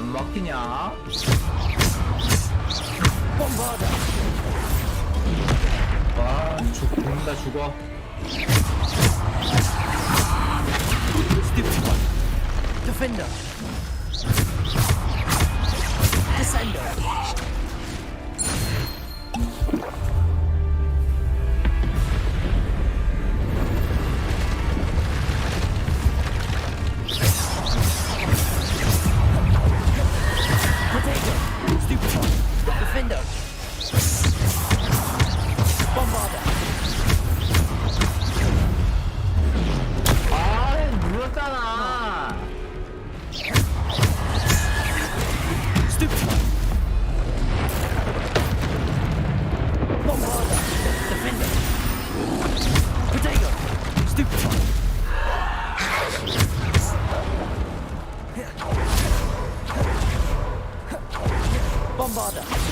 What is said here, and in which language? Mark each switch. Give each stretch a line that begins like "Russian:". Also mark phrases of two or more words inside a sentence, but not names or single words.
Korean: 막히냐? 와, 죽는다 죽어.
English: Defender. Descender. Potato. Stupefy. Defender. Bombarder.
Korean: 아, 눌렀잖아.
English: Stupefy. Bombarder. Defender. Potato. Stupefy. Bombarder.